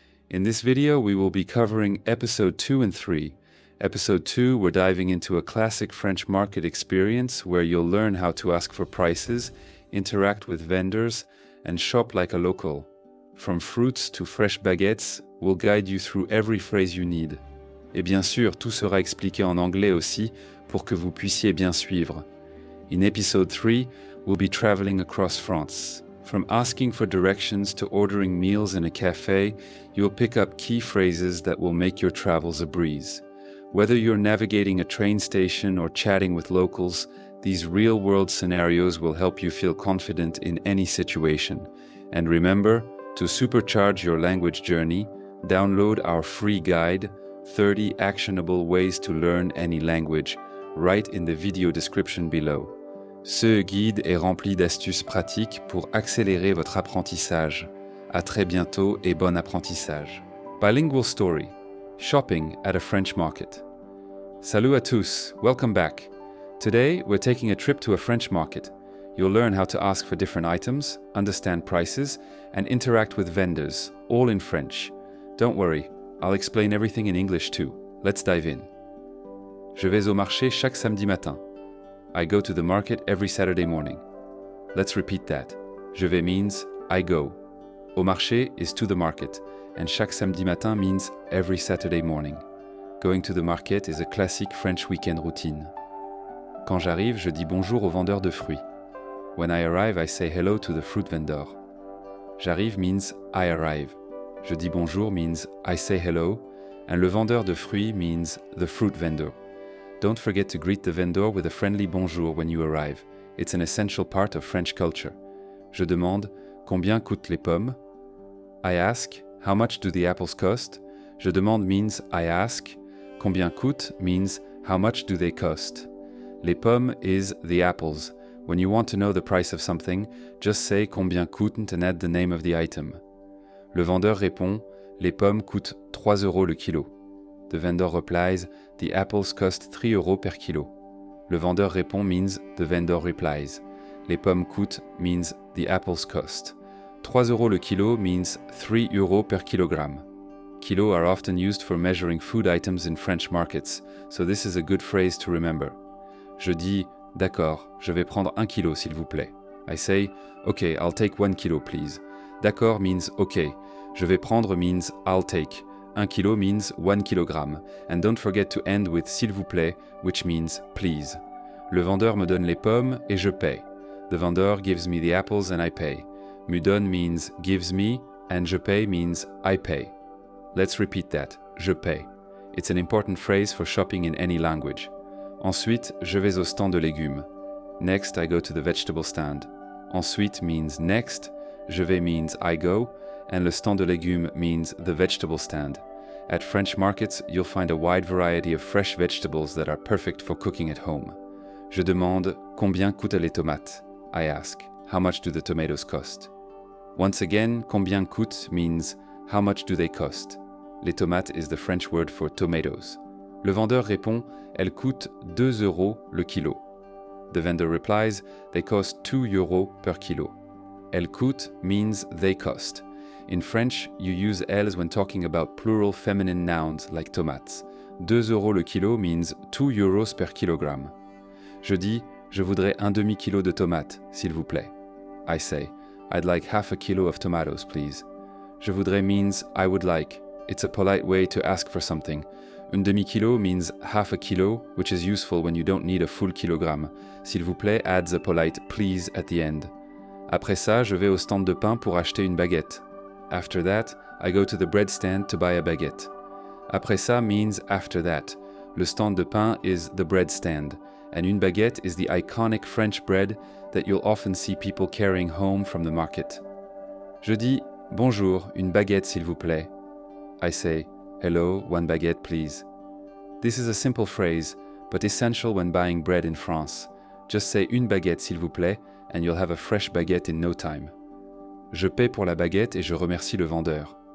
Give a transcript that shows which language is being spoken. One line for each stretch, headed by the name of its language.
English: In this video, we will be covering episode 2 and 3. Episode 2, we're diving into a classic French market experience where you'll learn how to ask for prices, interact with vendors, and shop like a local. From fruits to fresh baguettes, we'll guide you through every phrase you need.
French: Et bien sûr, tout sera expliqué en anglais aussi pour que vous puissiez bien suivre.
English: In episode 3, we'll be traveling across France. From asking for directions to ordering meals in a cafe, you'll pick up key phrases that will make your travels a breeze. Whether you're navigating a train station or chatting with locals, these real-world scenarios will help you feel confident in any situation. And remember, to supercharge your language journey, download our free guide, 30 Actionable Ways to Learn Any Language, right in the video description below.
French: Ce guide est rempli d'astuces pratiques pour accélérer votre apprentissage. À très bientôt et bon apprentissage.
English: Bilingual Story. Shopping at a French market.
French: Salut à tous,
English: welcome back. Today, we're taking a trip to a French market. You'll learn how to ask for different items, understand prices, and interact with vendors, all in French. Don't worry, I'll explain everything in English too. Let's dive in.
French: Je vais au marché chaque samedi matin.
English: I go to the market every Saturday morning. Let's repeat that.
French: Je vais
English: means I go.
French: Au marché
English: is to the market, and
French: chaque samedi matin
English: means every Saturday morning. Going to the market is a classic French weekend routine.
French: Quand j'arrive, je dis bonjour au vendeur de fruits.
English: When I arrive, I say hello to the fruit vendor.
French: J'arrive
English: means I arrive.
French: Je dis bonjour
English: means I say hello, and
French: le vendeur de fruits
English: means the fruit vendor. Don't forget to greet the vendor with a friendly bonjour when you arrive. It's an essential part of French culture.
French: Je demande combien coûtent les pommes.
English: I ask how much do the apples cost.
French: Je demande
English: means I ask.
French: Combien coûte
English: means how much do they cost.
French: Les pommes
English: is the apples. When you want to know the price of something, just say
French: combien coûtent
English: and add the name of the item.
French: Le vendeur répond les pommes coûtent 3 € le kilo.
English: The vendor replies, the apples cost 3 € per kilo.
French: Le vendeur répond
English: means the vendor replies.
French: Les pommes coûtent
English: means the apples cost.
French: 3 € le kilo
English: means 3 € per kilogramme. Kilo are often used for measuring food items in French markets, so this is a good phrase to remember.
French: Je dis, d'accord, je vais prendre 1 kilo s'il vous plaît.
English: I say, okay, I'll take 1 kilo please.
French: D'accord
English: means okay.
French: Je vais prendre
English: means I'll take. 1 kilo means 1 kilogramme, and don't forget to end with
French: s'il vous plaît,
English: which means please.
French: Le vendeur me donne les pommes et je paye.
English: The vendor gives me the apples and I pay.
French: Me donne
English: means gives me, and
French: je paye
English: means I pay. Let's repeat that,
French: je paye.
English: It's an important phrase for shopping in any language.
French: Ensuite, je vais au stand de légumes.
English: Next, I go to the vegetable stand.
French: Ensuite
English: means next,
French: je vais
English: means I go, and
French: le stand de légumes
English: means the vegetable stand. At French markets, you'll find a wide variety of fresh vegetables that are perfect for cooking at home.
French: Je demande combien coûtent les tomates.
English: I ask, how much do the tomatoes cost? Once again,
French: combien coûte
English: means how much do they cost?
French: Les tomates
English: is the French word for tomatoes.
French: Le vendeur répond, elles coûtent 2 € le kilo.
English: The vendor replies, they cost 2 € per kilo.
French: Elles coûtent
English: means they cost. In French, you use elles when talking about plural feminine nouns like tomates.
French: 2 € le kilo
English: means 2 € per kilogramme.
French: Je dis, je voudrais un demi-kilo de tomates, s'il vous plaît.
English: I say, I'd like half a kilo of tomatoes, please.
French: Je voudrais
English: means I would like. It's a polite way to ask for something.
French: Un demi-kilo
English: means half a kilo, which is useful when you don't need a full kilogramme.
French: S'il vous plaît
English: adds a polite please at the end.
French: Après ça, je vais au stand de pain pour acheter une baguette.
English: After that, I go to the bread stand to buy a baguette.
French: Après ça
English: means after that.
French: Le stand de pain
English: is the bread stand, and une baguette is the iconic French bread that you'll often see people carrying home from the market. Je dis, bonjour, une baguette s'il vous plaît. I say, hello, one baguette please. This is a simple phrase, but essential when buying bread in France. Just say
French: une baguette s'il vous plaît,
English: and you'll have a fresh baguette in no time.
French: Je paie pour la baguette et je remercie le vendeur.